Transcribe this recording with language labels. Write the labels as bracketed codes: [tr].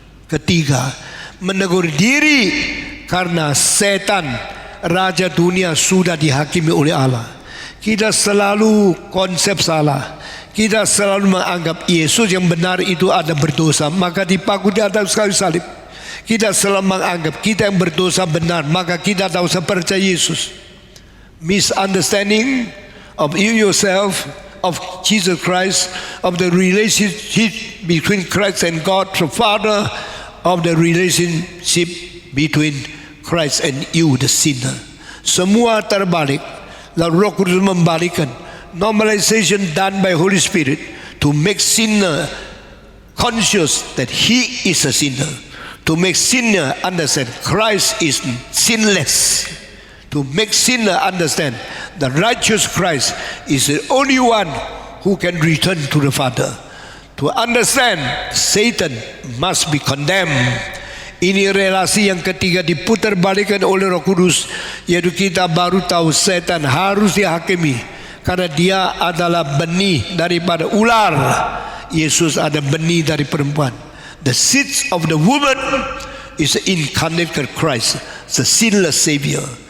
[id] Ketiga, menegur diri karena setan, raja dunia, sudah dihakimi oleh Allah. Kita selalu konsep salah. Kita selalu menganggap Yesus yang benar itu ada berdosa, maka dipaku di atas kayu salib. Kita selalu menganggap kita yang berdosa benar, maka kita tak usah percaya Yesus. [en] Misunderstanding of you yourself, of Jesus Christ, of the relationship between Christ and God the Father, of the relationship between Christ and you the sinner. [id] Semua terbalik. Lalu Roh Kudus membalikkan. [en] Normalization done by Holy Spirit to make sinner conscious that he is a sinner, to make sinner understand Christ is sinless, to make sinner understand the righteous Christ is the only one who can return to the Father, to understand Satan must be condemned. [id] Ini relasi yang ketiga diputarbalikkan oleh Roh Kudus, yaitu kita baru tahu setan harus dihakimi karena dia adalah benih daripada ular. Yesus ada benih dari perempuan. [en] The seed of the woman is the incarnate Christ, the sinless Savior.